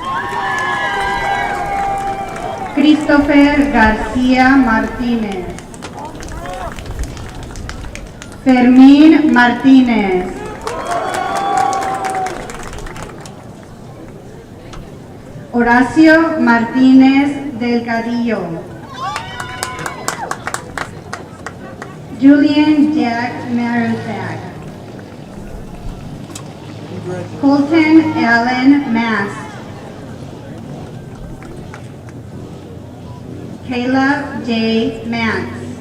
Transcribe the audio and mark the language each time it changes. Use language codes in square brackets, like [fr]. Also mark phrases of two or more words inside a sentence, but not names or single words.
[en] Christopher García Martínez. Fermín Martínez. Horacio Martínez Delgadillo. Julian Jack Marizak. Colton Allen Mast. Caleb J. Mance.